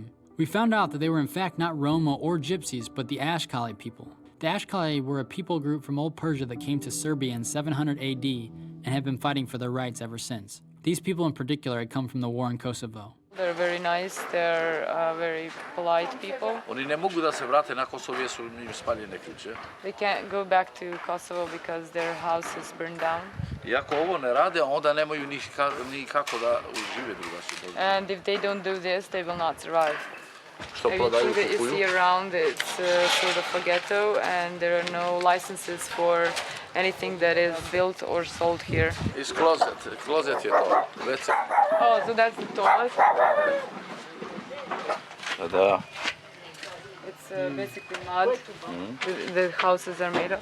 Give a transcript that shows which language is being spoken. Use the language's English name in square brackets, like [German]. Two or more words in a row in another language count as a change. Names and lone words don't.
[English] We found out that they were in fact not Roma or Gypsies, but the Ashkali people. The Ashkali were a people group from Old Persia that came to Serbia in 700 AD and have been fighting for their rights ever since. These people in particular had come from the war in Kosovo. They're very nice, they're very polite people. [Serbian] Oni ne mogu da se vrate na Kosovo jer su im spaljene kuće. [English] They can't go back to Kosovo because their house is burned down. [Serbian] I ako ovo ne rade, onda nemaju ni kako da žive drugačije. [English] And if they don't do this, they will not survive. [Serbian] Što prodaju, [English] Everything that you see around, it's sort of a ghetto, and there are no licenses for anything that is built or sold here. It's closet [Serbian] je to. [English] That's it. Oh, so that's the toilet? [Serbian] Da. [English] It's basically mud. The houses are made of.